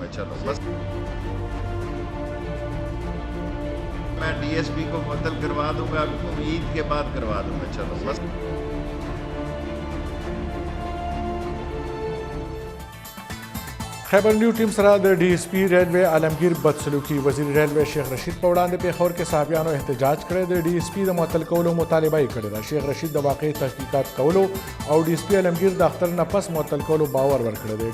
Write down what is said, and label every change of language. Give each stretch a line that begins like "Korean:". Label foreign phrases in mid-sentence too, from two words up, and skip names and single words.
Hindi: चलो बस मैं डीएसपी को मुअत्तल करवा दूंगा, ईद के बाद करवा दूंगा. चलो बस
Pashto: خیبر نیو ټیم سره د ډي اس پي ریلوے عالمگیر بدسلوکي. وزیر ریلوے شیخ رشید په وړاندې پیښور کې صحافیانو احتجاج کړی. د ډي اس پي د معطل کولو مطالبه یې کړې ده. شیخ رشید د واقعي تحقیقات کولو او ډي اس پي عالمگیر د اختر نه پس معطل کولو باور ورکړی دی.